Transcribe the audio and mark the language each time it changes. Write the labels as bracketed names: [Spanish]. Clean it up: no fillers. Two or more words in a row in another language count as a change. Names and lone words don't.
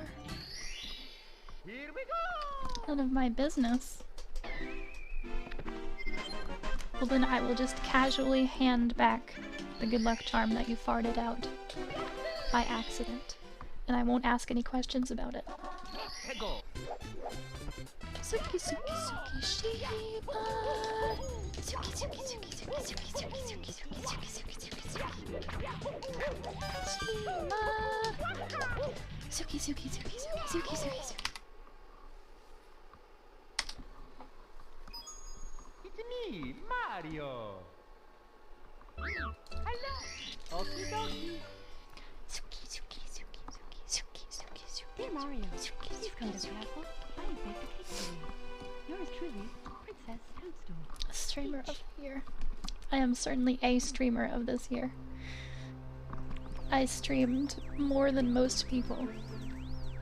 [English] Here we go. None of my business. Well, then I will just casually hand back the good luck charm that you farted out by accident, and I won't ask any questions about it. Hegel. Suki suki suki Shiba. Suki suki suki suki suki suki suki suki suki suki suki suki. Shiba. Suki suki suki suki suki suki suki. It's me, Mario. Hello. Okie dokie. Suki suki suki suki suki suki suki. Dear Mario, Suki please come to suki the suki. castle. I have baked a cake for you. Yours truly, Princess Toadstool. Streamer of the year. I am certainly a streamer of this year. I streamed more than most people.